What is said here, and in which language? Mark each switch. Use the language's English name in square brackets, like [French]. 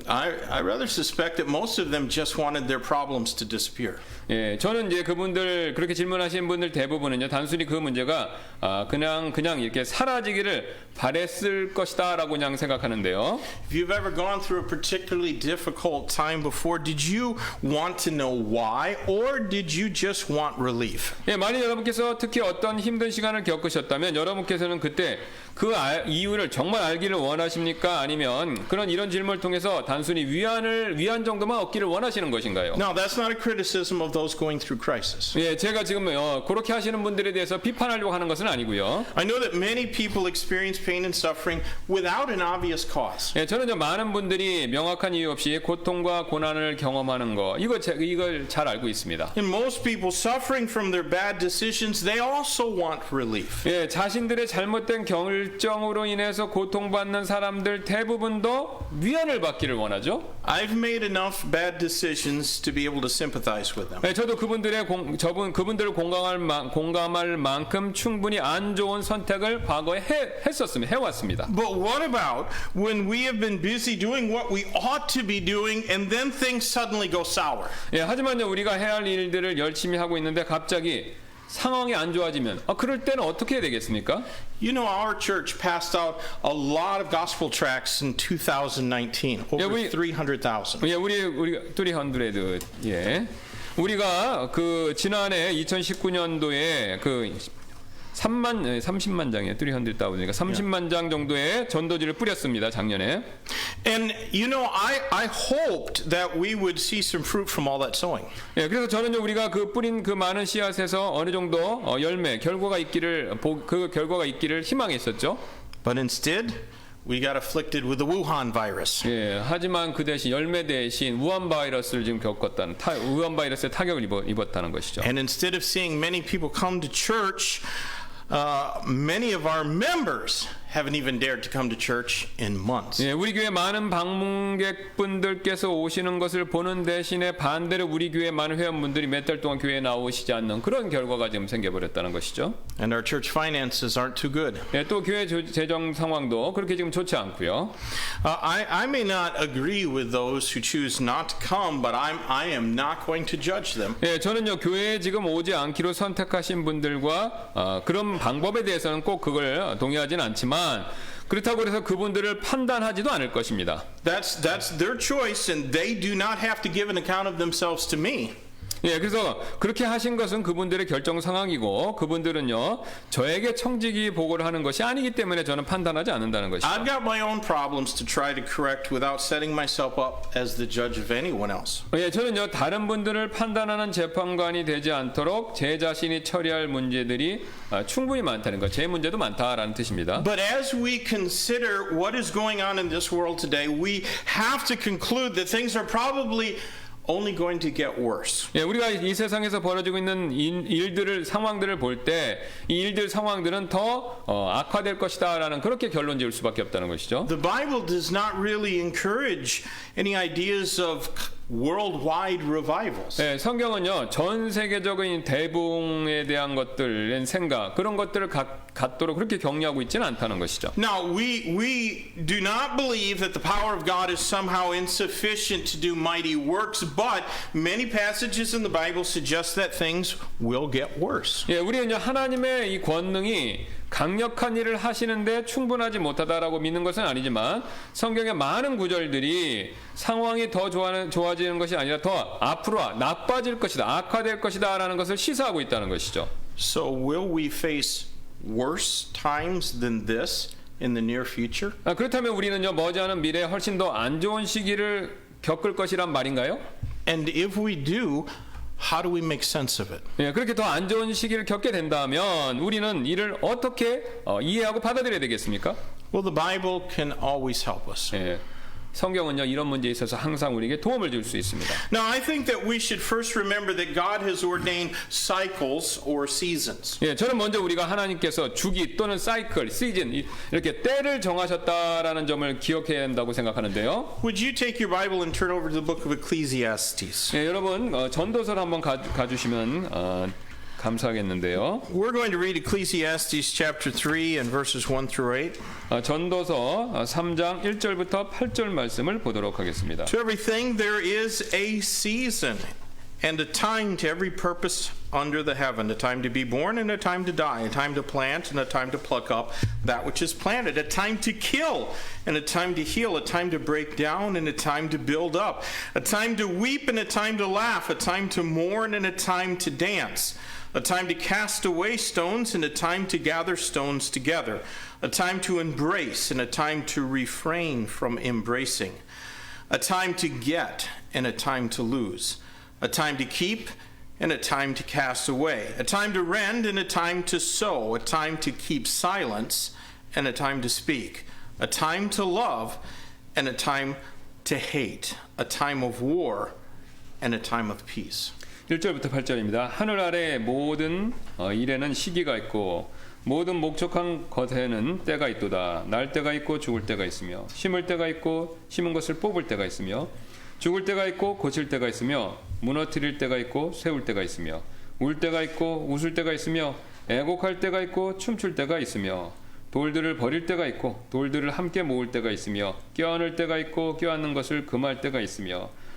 [English] I rather suspect that most of them just wanted their problems to disappear. [Korean] 예, 저는 이제 그분들 그렇게 질문하신 분들 대부분은요 단순히 그 문제가 그냥 이렇게 사라지기를 바랬을 것이다라고 그냥 생각하는데요. [English] If you've ever gone through a particularly difficult time before, did you want to know why, or did you just want relief? [Korean] 예, 만약 여러분께서 특히 어떤 힘든 시간을 겪으셨다면 여러분께서는 그때 그 이유를 정말 알기를 원하십니까? 아니면 그런 이런 질문을 통해서 단순히 위안 정도만 얻기를 원하시는 것인가요? [English] Now, that's not a criticism of those going through crisis. [Korean] 예, 제가 지금 그렇게 하시는 분들에 대해서 비판하려고 하는 것은 아니고요. [English] I know that many people experience pain and suffering without an obvious cause. [Korean] 예, 저는 많은 분들이 명확한 이유 없이 고통과 고난을 경험하는 거 이걸 잘 알고 있습니다. [English] And most people suffering from their bad decisions, they also want relief. [Korean] 예, 자신들의 잘못된 결정으로 인해서 고통받는 사람들 대부분도 위안을 받기를 원하죠. [English] I've made enough bad decisions to be able to sympathize with them. [Korean] 예, 저도 그분들을 공감할 만큼 충분히 안 좋은 선택을 과거에 해왔습니다. [English] But what about when we have been busy doing what we ought to be doing and then things suddenly go sour? [Korean] 예, 하지만요 우리가 해야 할 일들을 열심히 하고 있는데 갑자기 상황이 안 좋아지면 그럴 때는 어떻게 해야 되겠습니까? [English] You know, our church passed out a lot of gospel tracts in 2019, over 300,000. [Korean] 예, 우리가 300. 예. 우리가 그 지난해 2019년도에 그 30만 장이에요. 300,000이니까 30만 장 정도의 전도지를 뿌렸습니다. 작년에. [English] And you know, I hoped that we would see some fruit from all that sowing. [Korean] 예, 그래서 저는요 우리가 그 뿌린 그 많은 씨앗에서 어느 정도 결과가 있기를 희망했었죠. [English] But instead, we got afflicted with the Wuhan virus. [Korean] 예, 하지만 그 대신 열매 대신 우한 바이러스를 지금 겪었다는 우한 바이러스의 타격을 입었다는 것이죠. [English] And instead of seeing many people come to church, many of our members haven't even dared to come to church in months. [Korean] 예, 우리 교회 많은 방문객분들께서 오시는 것을 보는 대신에 반대로 우리 교회 많은 회원분들이 몇 달 동안 교회에 나오시지 않는 그런 결과가 지금 생겨버렸다는 것이죠. [English] And our church finances aren't too good. [Korean] 예, 또 교회 재정 상황도 그렇게 지금 좋지 않고요. [English] I may not agree with those who choose not to come, but I am not going to judge them. [Korean] 예, 저는요 교회에 지금 오지 않기로 선택하신 분들과 그런 방법에 대해서는 꼭 그걸 동의하진 않지만 그렇다고 해서 그분들을 판단하지도 않을 것입니다. [English] That's their choice, and they do not have to give an account of themselves to me. [Korean] 예, 그래서 그렇게 하신 것은 그분들의 결정 상황이고 그분들은요 저에게 청지기 보고를 하는 것이 아니기 때문에 저는 판단하지 않는다는 것이죠. [English] I've got my own problems to try to correct without setting myself up as the judge of anyone else. [Korean] 예, 저는요 다른 분들을 판단하는 재판관이 되지 않도록 제 자신이 처리할 문제들이 충분히 많다는 것, 제 문제도 많다라는 뜻입니다. [English] But as we consider what is going on in this world today, we have to conclude that things are probably only going to get worse. [Korean] 예, 우리가 이 세상에서 벌어지고 있는 상황들을 볼 때 이 상황들은 더 악화될 것이다라는 그렇게 결론 지을 수밖에 없다는 것이죠. [English] The Bible does not really encourage any ideas of worldwide revivals. [Korean] 예, 성경은요 전 세계적인 대붕에 대한 것들의 생각 그런 것들을 갖도록 그렇게 격려하고 있지는 않다는 것이죠. [English] Now we do not believe that the power of God is somehow insufficient to do mighty works, but many passages in the Bible suggest that things will get worse. [Korean] 예, 우리는요 하나님의 이 권능이 강력한 일을 하시는데 충분하지 못하다라고 믿는 것은 아니지만 성경의 많은 구절들이 상황이 더 좋아지는 것이 아니라 더 앞으로 나빠질 것이다, 악화될 것이다라는 것을 시사하고 있다는 것이죠. [English] So will we face worse times than this in the near future? [Korean] 그렇다면 우리는요 머지않은 미래에 훨씬 더 안 좋은 시기를 겪을 것이란 말인가요? [English] And if we do, how do we make sense of it? [Korean] 예, 그렇게 더 안 좋은 시기를 겪게 된다면 우리는 이를 어떻게 이해하고 받아들여야 되겠습니까? [English] Well, the Bible can always help us. [Korean] 예, 성경은요 이런 문제에 있어서 항상 우리에게 도움을 줄 수 있습니다. [English] Now, I think that we should first remember that God has ordained cycles or seasons. [Korean] 예, 저는 먼저 우리가 하나님께서 주기 또는 사이클, 시즌 이렇게 때를 정하셨다라는 점을 기억해야 한다고 생각하는데요. [English] Would you take your Bible and turn over to the book of Ecclesiastes? [Korean] 예, 여러분 전도서를 한번 가주시면 감사하겠는데요. [English] We're going to read Ecclesiastes chapter 3 and verses 1 through 8. [Korean] 전도서 3장 1절부터 8절 말씀을 보도록 하겠습니다. [English] To everything there is a season and a time to every purpose under the heaven, a time to be born and a time to die, a time to plant and a time to pluck up that which is planted, a time to kill and a time to heal, a time to break down and a time to build up, a time to weep and a time to laugh, a time to mourn and a time to dance, a time to cast away stones and a time to gather stones together, a time to embrace and a time to refrain from embracing, a time to get and a time to lose, a time to keep and a time to cast away, a time to rend and a time to sow, a time to keep silence and a time to speak, a time to love and a time to hate, a time of war and a time of peace. [Korean] 1절부터 8절입니다. 하늘 아래 모든 일에는 시기가 있고 모든 목적한 것에는 때가 있도다. 날 때가 있고 죽을 때가 있으며 심을 때가 있고 심은 것을 뽑을 때가 있으며 죽을 때가 있고 고칠 때가 있으며 무너뜨릴 때가 있고 세울 때가 있으며 울 때가 있고 웃을 때가 있으며 애곡할 때가 있고 춤출 때가 있으며 돌들을 버릴 때가 있고 돌들을 함께 모을 때가 있으며 껴안을 때가 있고 껴안는 것을 금할 때가 있으며